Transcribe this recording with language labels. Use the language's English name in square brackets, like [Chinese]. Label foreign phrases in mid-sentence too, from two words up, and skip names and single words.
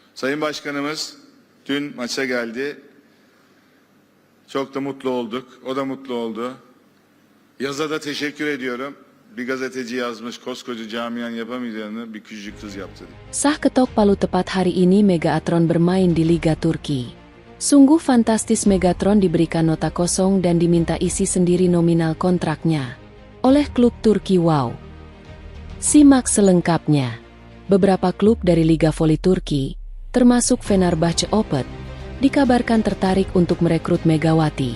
[Turkish] Sayın Başkanımız dün maça geldi. Çok da mutlu olduk. O da mutlu oldu. Yaz'a da teşekkür ediyorum. Bir gazeteci yazmış, koskoca camian yapamayacağını bir küçücük kız yaptı. [Indonesian] Sah ketok palu tepat hari ini Megatron bermain di Liga Turki. Sungguh fantastis, Megatron diberikan nota kosong dan diminta isi sendiri nominal kontraknya oleh klub Turki. Wow. Simak selengkapnya. Beberapa klub dari Liga Voli Turki, termasuk Fenerbahce Opet, dikabarkan tertarik untuk merekrut Megawati.